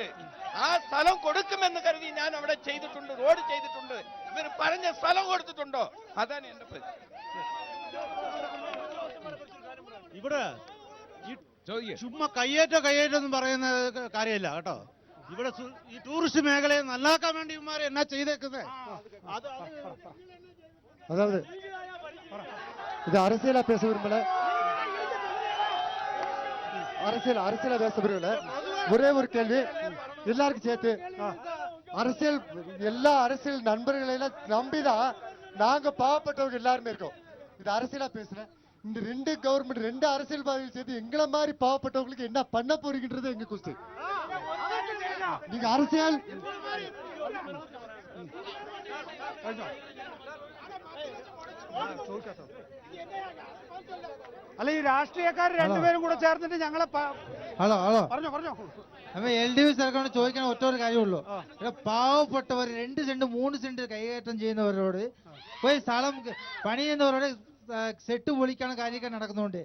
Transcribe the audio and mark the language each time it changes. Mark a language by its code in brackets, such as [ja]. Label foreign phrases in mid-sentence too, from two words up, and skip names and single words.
[ml] ആ സ്ഥലം കൊടുക്കുമെന്ന് കരുതി ഞാൻ അവിടെ ചെയ്തിട്ടുണ്ട്, റോഡ് ചെയ്തിട്ടുണ്ട്. ഇവർ പറഞ്ഞ സ്ഥലം കൊടുത്തിട്ടുണ്ടോ? അതാണ് എന്റെ പ്രശ്നം. ഇവിടെ ചുമ്മാ കയ്യേറ്റം പറയുന്ന കാര്യമില്ല കേട്ടോ. ഇവിടെ ഈ ടൂറിസ്റ്റ് മേഖലയെ നന്നാക്കാൻ വേണ്ടി ഇവന്മാരെ എന്നാ ചെയ്തേക്കുന്നത്. [ta] அதாவது இது அரசியலா பேச விரும்பல, அரசியலா பேச விரும்பல. ஒரே ஒரு கேள்வி எல்லாருக்கும் சேர்த்து, அரசியல் எல்லா அரசியல் நண்பர்களெல்லாம் நம்பிதான் நாங்க பாவப்பட்டவங்க எல்லாருமே இருக்கோம். இது அரசியலா பேசுற இந்த ரெண்டு கவர்மெண்ட் ரெண்டு அரசியல்வாதிகள் சேர்த்து எங்களை மாதிரி பாவப்பட்டவங்களுக்கு என்ன பண்ண போறீங்கன்றது எங்க கொஸ்டின். நீங்க அரசியல் [ml] അല്ല ഈ രാഷ്ട്രീയക്കാർ രണ്ടുപേരും കൂടെ ചേർന്നിട്ട് ഞങ്ങളെ ഹലോ പറഞ്ഞോ അപ്പൊ LDF സർക്കാരിനോട് ചോദിക്കാൻ ഒറ്റ ഒരു കാര്യമുള്ളൂ. പാവപ്പെട്ടവർ 2 സെന്റ് 3 സെന്റ് കൈകയറ്റം ചെയ്യുന്നവരോട് പോയി സ്ഥലം പണി ചെയ്യുന്നവരോട് സെറ്റ് പൊളിക്കാണ് കാര്യമൊക്കെ നടക്കുന്നുണ്ട്.